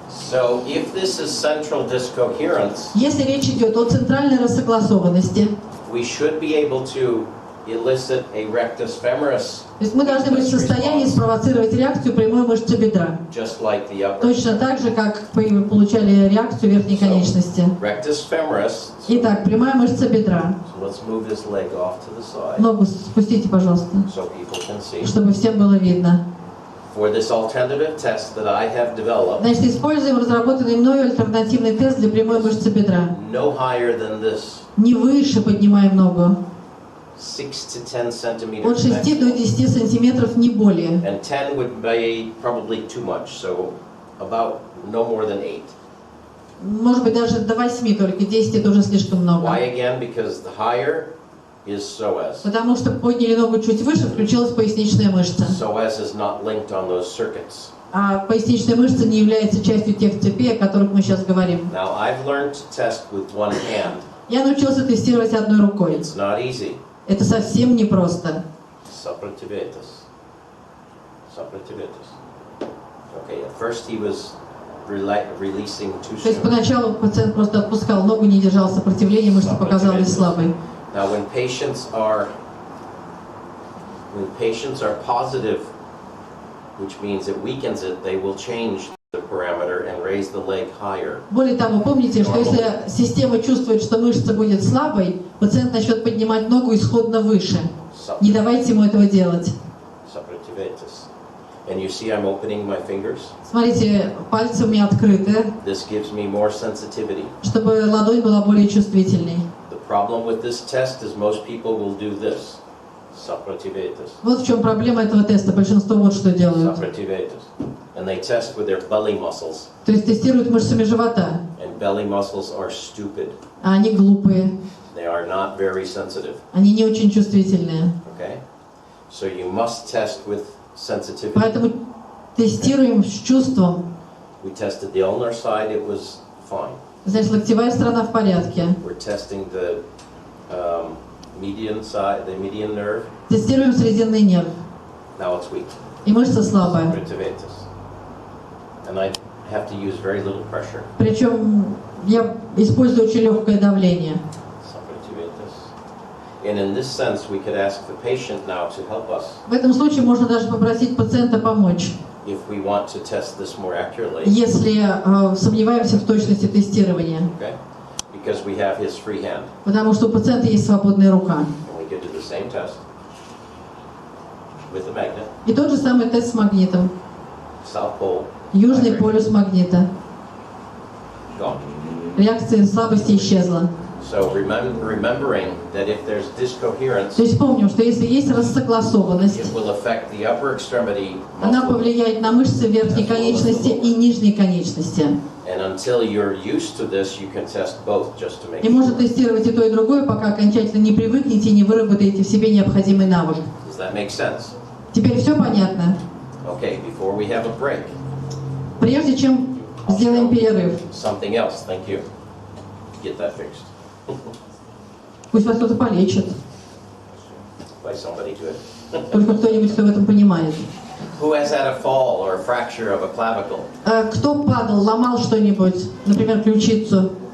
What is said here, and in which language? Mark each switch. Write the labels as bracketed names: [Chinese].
[English] So, if this is central discoherence, [Russian] Если речь идет о центральной рассогласованности, [English] we should be able to elicit a rectus femoris, [Russian] то есть мы должны быть в состоянии спровоцировать реакцию прямой мышцы бедра. [English] just like the upper. [Russian] Точно так же, как мы получали реакцию верхней конечности. [English] Rectus femoris. [Russian] Итак, прямая мышца бедра. [English] So let's move this leg off to the side [Russian] Ногу спустите, пожалуйста, [English] so people can see. [Russian] чтобы всем было видно. [English] For this alternative test that I have developed, [Russian] Значит, используем разработанный мною альтернативный тест для прямой мышцы бедра. [English] no higher than this, [Russian] Не выше поднимаем ногу. [English] 6 to 10 centimeters. [Russian] От 6 до 10 сантиметров, не более. [English] And 10 would be probably too much, so about no more than 8. [Russian] Может быть, даже до 8 только. 10 это уже слишком много. [English] Why again? Because the higher is psoas. [Russian] Потому что подняли ногу чуть выше, включилась поясничная мышца. [English] Psoas is not linked on those circuits. [Russian] А поясничная мышца не является частью тех цепей, о которых мы сейчас говорим. [English] Now, I've learned to test with one hand. [Russian] Я научился тестировать одной рукой. [English] It's not easy. [Russian] Это совсем непросто. Subrotivitis. Subrotivitis. [English] Okay, at first he was releasing too [Russian] То есть [English] soon. [Russian] поначалу пациент просто отпускал ногу, не держал сопротивления, мышца показалась слабой. [English] Now, when patients are when patients are positive, which means it weakens it, they will change the parameter and raise the leg higher. [Russian] Более того, помните, что если система чувствует, что мышца будет слабой, пациент начнет поднимать ногу исходно выше. Не давайте ему этого делать. Subtractivatus. [English] And you see I'm opening my fingers? [Russian] Смотрите, пальцы у меня открыты, [English] This gives me more sensitivity. [Russian] чтобы ладонь была более чувствительной. [English] The problem with this test is most people will do this. Subtractivatus. [Russian] Вот в чем проблема этого теста. Большинство вот что делают. Subtractivatus. [English] And they test with their belly muscles. [Russian] То есть тестируют мышцами живота. [English] And belly muscles are stupid. [Russian] А они глупые. [English] They are not very sensitive. [Russian] Они не очень чувствительные. [English] Okay? So you must test with sensitivity. [Russian] Поэтому тестируем с чувством. [English] We tested the ulnar side, it was fine. [Russian] Значит, локтевая сторона в порядке. [English] We're testing the median side, the median nerve. [Russian] Тестируем срединный нерв. [English] Now it's weak. [Russian] И мышца слабая. Subtractivatus. [English] And I have to use very little pressure. [Russian] Причем я использую очень легкое давление. Subtractivatus. [English] And in this sense, we could ask the patient now to help us [Russian] В этом случае можно даже попросить пациента помочь, [English] if we want to test this more accurately. [Russian] если сомневаемся в точности тестирования. [English] Okay? Because we have his free hand. [Russian] Потому что у пациента есть свободная рука. [English] And we could do the same test with the magnet. [Russian] И тот же самый тест с магнитом. [English] South pole. [Russian] Южный [English] Vibrating. [Russian] полюс магнита. [English] Gone. [Russian] Реакция слабости исчезла. [English] So remembering that if there's discoherence, [Russian] То есть помним, что если есть рассогласованность, [English] it will affect the upper extremity [Russian] она [English] muscle. [Russian] повлияет на мышцы верхней конечности и нижней конечности. [English] And until you're used to this, you can test both just to make [Russian] И [English] sure. [Russian] можно тестировать и то, и другое, пока окончательно не привыкнете и не выработаете в себе необходимый навык. [English] Does that make sense? [Russian] Теперь все понятно? [English] Okay, before we have a break, [Russian] Прежде чем сделаем перерыв, [English] something else. Thank you. Get that fixed [Russian] пусть вас кто-то полечит, [English] by somebody good. [Russian] только кто-нибудь, кто в этом понимает. [English] Who has had a fall or a fracture of a clavicle? [Russian] Кто падал, ломал что-нибудь, например, ключицу?